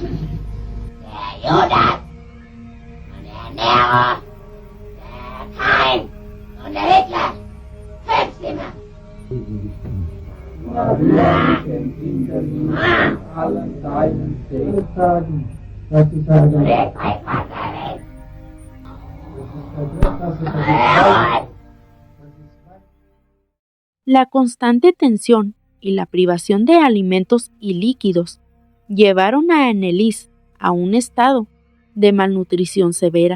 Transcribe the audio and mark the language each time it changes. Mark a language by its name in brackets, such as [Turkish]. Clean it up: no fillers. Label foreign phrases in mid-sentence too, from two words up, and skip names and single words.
[German] Der Judas und der Nero, der Kain und der Hitler. Fünf immer. Maria kennt in allen deinen Fehltagen, dass du sagen, [Spanish] La constante tensión y la privación de alimentos y líquidos llevaron a Anneliese a un estado de malnutrición severa.